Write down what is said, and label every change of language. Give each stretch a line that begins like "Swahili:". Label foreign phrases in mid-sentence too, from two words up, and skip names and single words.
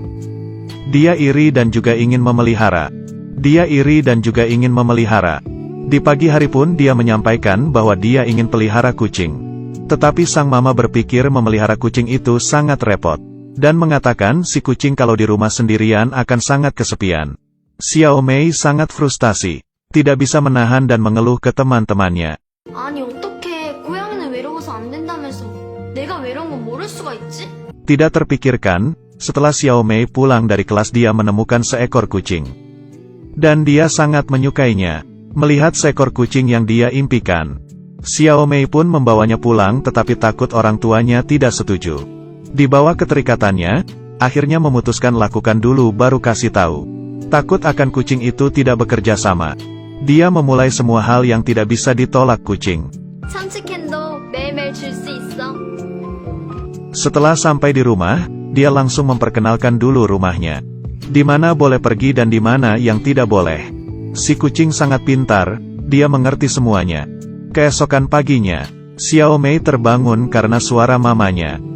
Indonesian: Dia iri dan juga ingin memelihara. Di pagi hari pun dia menyampaikan bahwa dia ingin pelihara kucing. Tetapi sang mama berpikir memelihara kucing itu sangat repot. Dan mengatakan si kucing kalau di rumah sendirian akan sangat kesepian. Xiao Mei sangat frustasi. Tidak bisa menahan dan mengeluh ke teman-temannya.
Korean: 아니 어떻게 고양이는 외로워서 안 된다면서 내가 외로운 건 모를 수가 있지?
Indonesian: Tidak terpikirkan, setelah Xiao Mei pulang dari kelas dia menemukan seekor kucing. Dan dia sangat menyukainya. Melihat seekor kucing yang dia impikan, Xiao Mei pun membawanya pulang, tetapi takut orang tuanya tidak setuju. Di bawah keterikatannya, akhirnya memutuskan lakukan dulu baru kasih tahu. Takut akan kucing itu tidak bekerja sama. Dia memulai semua hal yang tidak bisa ditolak kucing.
Korean: 참치캔도 매일매일 줄 수 있어.
Indonesian: Setelah sampai di rumah, dia langsung memperkenalkan dulu rumahnya. Di mana boleh pergi dan di mana yang tidak boleh. Si kucing sangat pintar, dia mengerti semuanya. Keesokan paginya, Xiao Mei terbangun karena suara mamanya.